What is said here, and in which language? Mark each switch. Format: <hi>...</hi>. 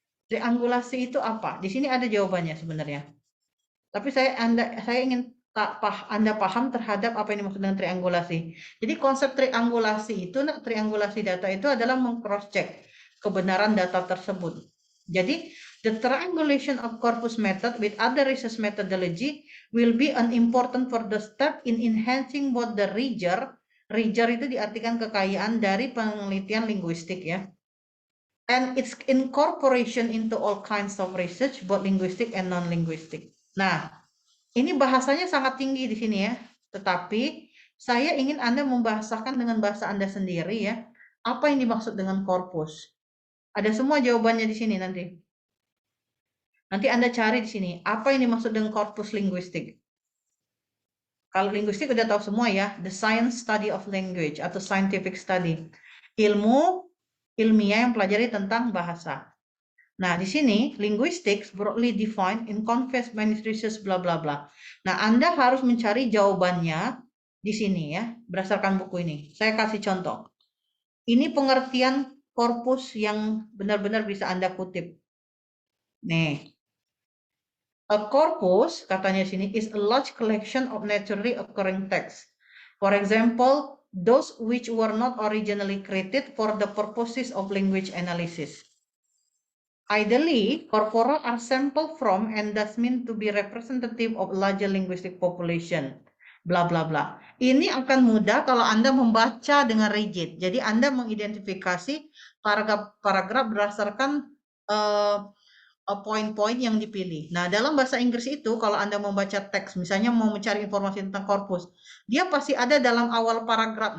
<id>Triangulasi itu apa? Di sini ada jawabannya sebenarnya. Tapi saya ingin Anda paham terhadap apa yang dimaksud dengan triangulasi. Jadi konsep triangulasi itu, triangulasi data itu adalah meng-cross check kebenaran data tersebut.</id> <en>Jadi the triangulation of corpus method with other research methodology will be an important further step in enhancing both the reader</en> <id>Richer itu diartikan kekayaan dari penelitian linguistik ya.</id> <en>And its incorporation into all kinds of research, both linguistic and non-linguistic.</en> <id>Nah, ini bahasanya sangat tinggi di sini ya. Tetapi saya ingin Anda membahasakan dengan bahasa Anda sendiri ya. Apa yang dimaksud dengan korpus? Ada semua jawabannya di sini nanti. Nanti Anda cari di sini, apa yang dimaksud dengan korpus linguistik? Kalau linguistik udah tahu semua ya,</id> <en>the science study of language</en> <id>atau</id> <en>scientific study.</en> <id>Ilmu ilmiah yang pelajari tentang bahasa. Nah, di sini</id> <en>linguistics broadly defined in convex many research bla bla bla.</en> <id>Nah, Anda harus mencari jawabannya di sini ya, berdasarkan buku ini. Saya kasih contoh. Ini pengertian korpus yang benar-benar bisa Anda kutip. Nih,</id> <en>a corpus,</en> <id>katanya sini,</id> <en>is a large collection of naturally occurring texts. For example, those which were not originally created for the purposes of language analysis. Ideally, corpora are sampled from and thus mean to be representative of larger linguistic population. Bla bla bla.</en> <id>Ini akan mudah kalau Anda membaca dengan rigid. Jadi Anda mengidentifikasi paragraf berdasarkan poin-poin yang dipilih. Nah, dalam bahasa Inggris itu kalau Anda membaca teks, misalnya mau mencari informasi tentang korpus, dia pasti ada dalam awal paragraf.</id>